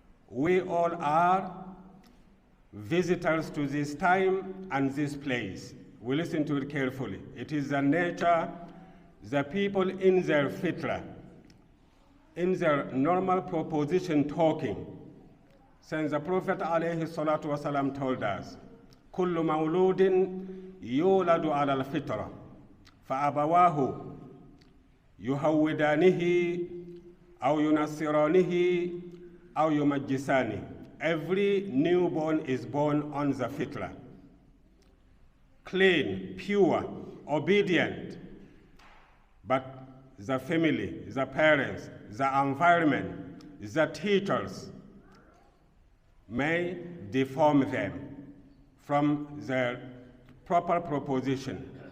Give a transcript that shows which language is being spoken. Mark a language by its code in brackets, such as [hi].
[en] We all are visitors to this time and this place. We listen to it carefully. It is the nature, the people in their fitra, in their normal proposition talking. Since the Prophet ﷺ told us, [ar] كل مولود يولد على الفطرة فأبواه يهودانه أو ينصرانه أو يمجسانه. [en] Every newborn is born on the fitra, clean, pure, obedient. But the family, the parents, the environment, the teachers may deform them from their proper proposition.